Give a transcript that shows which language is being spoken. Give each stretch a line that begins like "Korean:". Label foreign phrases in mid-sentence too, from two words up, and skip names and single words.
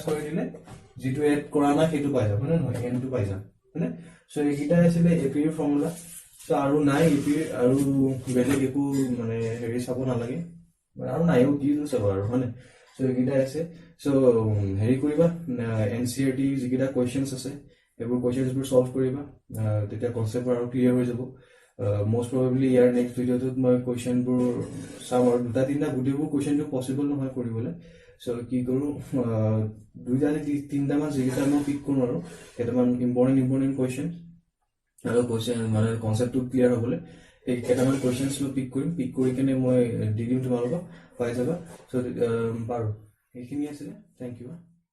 Assamese: কৰি দিলে যেটো এড কৰা না সেইটো পাই যাব নহয় n টো পাই যাম মানে সো এইটা আছিল এপি ৰ ফৰ্মুলা সো আৰু নাই এপি আৰু বেলেগ একো মানে হেৰি চাব নালাগে আৰু নাইও কি চাব আৰু মানে সো এইটা আছে সো হেৰি কৰিবা এনসিআরটি যিকিটা কোৱেশ্চনছ আছে এইবোৰ কোৱেশ্চনছবোৰ সলভ কৰিবা তেতিয়া কনসেপ্ট আৰু ক্লিয়াৰ হৈ যাব
English: most probably
Assamese: ইয়াৰ
English: next video
Assamese: তো মই question বোৰ চাম আৰু দুটা তিনটা গুটেবোৰ question টো possible নহয় কৰিবলে সো কি কৰো দুইটা তিনটা মান যেটা মই পিক কৰো আৰু কেটামান
English: important question
Assamese: আৰু question মানে কনসেপ্ট টো ক্লিয়াৰ হ'বলে এই কেটামান questions মই পিক কৰি কেনে মই দি দিম তোমালোকক পাই যাবা সো বাৰু এইখিনি আছিল
English: thank you